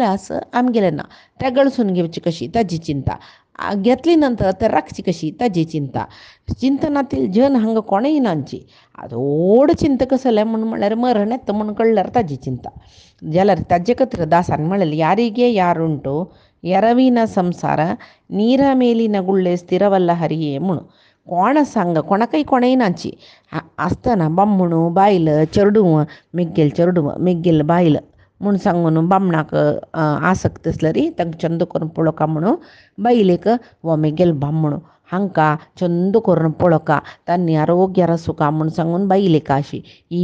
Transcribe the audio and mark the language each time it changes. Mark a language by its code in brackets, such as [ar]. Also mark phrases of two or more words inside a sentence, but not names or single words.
[kok] आस आमगेलें ना तें गळसून घेवची कशी ताजी चिंता घेतली नंतर तें राखची कशी ताजी चिंता चिंतनातील जन हांगा कोणेय नांची थोड चिंतक आसलें म्हळ्यार मरण येता म्हूण कळल्यार ताजी चिंता जाल्यार ताजे खातीर दासान म्हळें [kn] ಯಾರಿಗೆ ಯಾರುಂಟು ಎರವಿನ ಸಂಸಾರ ನೀರ ಮೇಲಿನ ಗುಳ್ಳೆ ಸ್ಥಿರವಲ್ಲ ಹರಿಯೇ [kok] म्हणून कोण सांग कोणाकय कोणेय नाची आसतना बामणू बायल चेडूं मेग्गेल बायल म्हूण सांगून बामणाक आसक्त आसल्यार तांकां चंद करून पळोवका म्हणून बायलेक हो मेग्गेल बामणू हांकां चंद करून पळोवका तांणी आरोग्यार आसूंका म्हूण सांगून बायलेक अशी ही